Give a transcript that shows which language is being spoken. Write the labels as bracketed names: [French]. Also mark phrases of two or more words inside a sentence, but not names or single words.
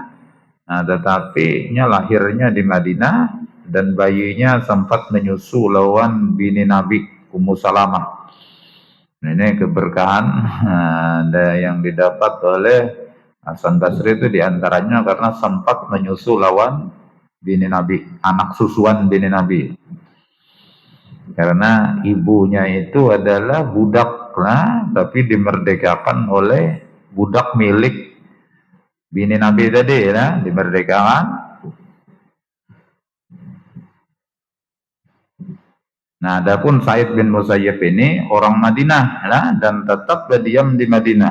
[Banjar] Nah, tetapi lahirnya di Madinah dan bayinya sempat menyusu lawan bini Nabi Ummu Salamah. Nah, ini keberkahan ada yang didapat oleh Hasan Basri itu diantaranya karena sempat menyusu lawan bini Nabi, anak susuan bini Nabi. Karena ibunya itu adalah budak lah, tapi dimerdekakan oleh budak milik bini Nabi tadi ya, dimerdekakan. Nah, adapun Said bin Musayyib ini orang Madinah lah, dan tetap berdiam di Madinah.